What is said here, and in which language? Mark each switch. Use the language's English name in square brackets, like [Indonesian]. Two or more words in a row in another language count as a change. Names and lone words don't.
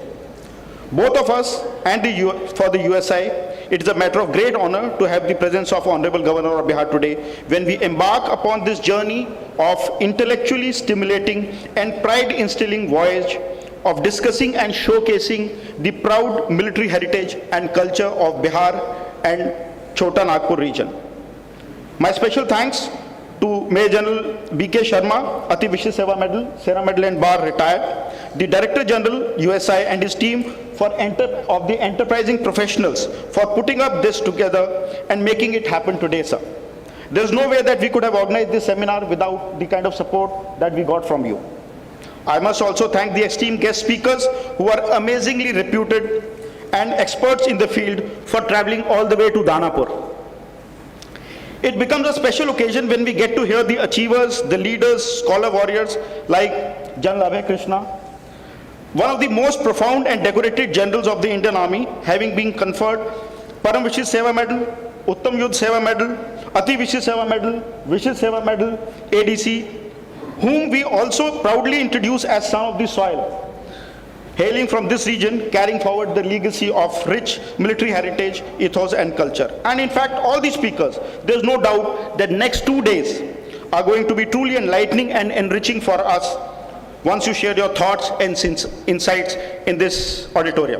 [English] Both of us and for the USI, it is a matter of great honor to have the presence of Honorable Governor of Bihar today when we embark upon this journey of intellectually stimulating and pride-instilling voyage of discussing and showcasing the proud military heritage and culture of Bihar and Chotta Nagpur region. My special thanks to Major General B.K. Sharma, Ati Vishis Seva Medal, Sera Medal and Bar retired, the Director General USI and his team of the enterprising professionals for putting up this together and making it happen today, sir. There's no way that we could have organized this seminar without the kind of support that we got from you. I must also thank the esteemed guest speakers who are amazingly reputed and experts in the field for traveling all the way to Danapur. It becomes a special occasion when we get to hear the achievers, the leaders, scholar warriors like General Abhay Krishna, one of the most profound and decorated generals of the Indian Army, having been conferred Param Vishis Seva Medal, Uttam Yudh Seva Medal, Ati Vishis Seva Medal, Vishis Seva Medal, ADC, whom we also proudly introduce as son of the soil, hailing from this region, carrying forward the legacy of rich military heritage, ethos and culture. And in fact, all these speakers, there's no doubt that next 2 days are going to be truly enlightening and enriching for us once you share your thoughts and insights in this auditorium.